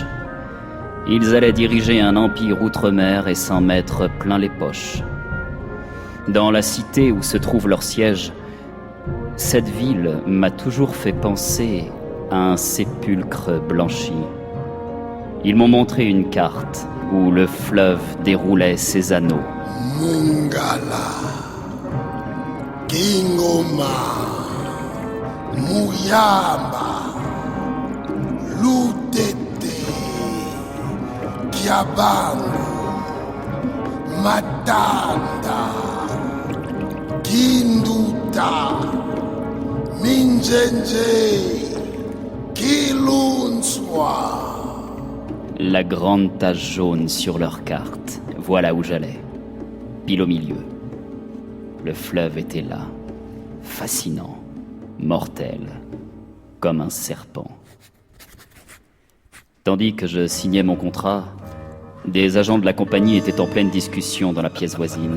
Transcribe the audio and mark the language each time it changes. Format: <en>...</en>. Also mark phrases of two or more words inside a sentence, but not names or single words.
<fr>Ils allaient diriger un empire outre-mer et s'en mettre plein les poches. Dans la cité où se trouve leur siège, cette ville m'a toujours fait penser à un sépulcre blanchi. Ils m'ont montré une carte où le fleuve déroulait ses anneaux. Mungala, Kingoma, Muyamba, Lutete, Kiabango, Matanda, Kinduta, Minjenje, Kilunswa. La grande tache jaune sur leur carte, voilà où j'allais. Pile au milieu. Le fleuve était là, fascinant, mortel, comme un serpent. Tandis que je signais mon contrat, des agents de la compagnie étaient en pleine discussion dans la pièce voisine.</fr>